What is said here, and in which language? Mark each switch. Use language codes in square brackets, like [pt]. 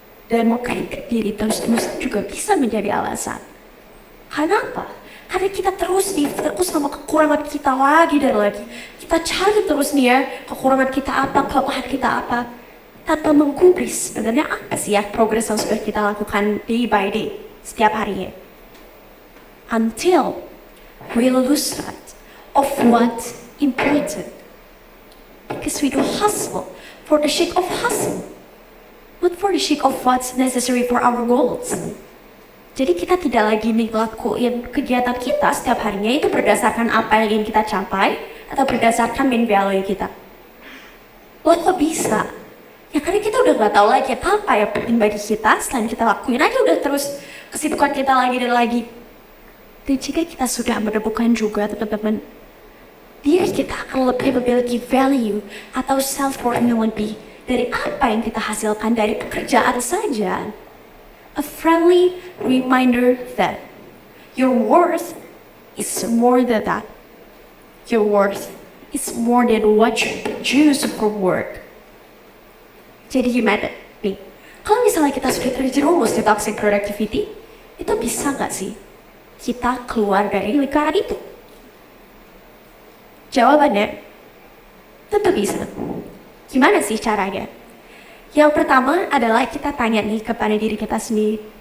[id] Dan mengkritik diri terus-terus juga bisa menjadi alasan. Kenapa? Karena kita terus sama kekurangan kita lagi dan lagi. Kita cari terus nih ya, kekurangan kita apa, kelemahan kita apa. Tanpa menggubris sebenarnya apa sih ya progres yang sudah kita lakukan [en] day by day, [id] setiap harinya. [en] Until we lose sight of what's important. Because we do hustle for the sake of hustle. Not for the sake of what's necessary for our goals. [id] Jadi kita tidak lagi ngelakuin kegiatan kita setiap harinya itu berdasarkan apa yang ingin kita capai atau berdasarkan main value kita. Lo kok bisa? Ya karena kita udah gak tahu lagi apa yang penting bagi kita, selain kita lakuin aja udah terus kesibukan kita lagi dan lagi. Dan jika kita sudah menemukan juga teman-teman, diri kita akan lebih memiliki value atau self-worth yang lebih dari apa yang kita hasilkan dari pekerjaan saja. [en] A friendly reminder that your worth is more than that. Your worth is more than what you choose for work. [id] Jadi gimana nih? Kalau misalnya kita sudah terjerumus di toxic productivity, itu bisa nggak sih kita keluar dari lingkaran itu? Jawabannya, tentu bisa. Gimana sih caranya? Yang pertama adalah kita tanya nih kepada diri kita sendiri.